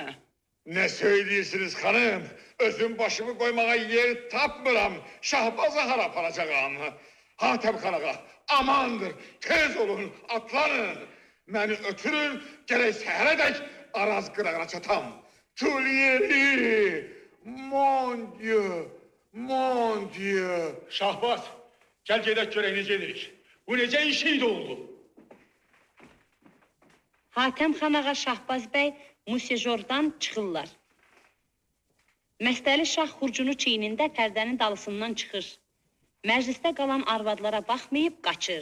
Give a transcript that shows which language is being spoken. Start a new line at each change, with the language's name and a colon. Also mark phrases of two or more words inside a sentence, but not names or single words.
Turkish: Ne söylüyorsunuz hanım?
Azerbaijani: Özüm başımı koymaya yer tapmıram. Şahbazı hara aparacağım. Hatəm xanağa, amandır, tez olun, atlanın. Məni ötürün, gerek səhərədək Araz qırağına çatam.
French: Tuileries, mon Dieu, mon Dieu.
Azerbaijani: Şahbaz, gel gedək görək necə edirik. Bu necə işiydi oldu? Hatəm xan ağa Şahbaz bəy Musejordan çıxırlar. Məstəli şah xurcunu çiynində pərdənin dalısından çıxır. Məclisdə qalan arvadlara baxmayıb qaçır.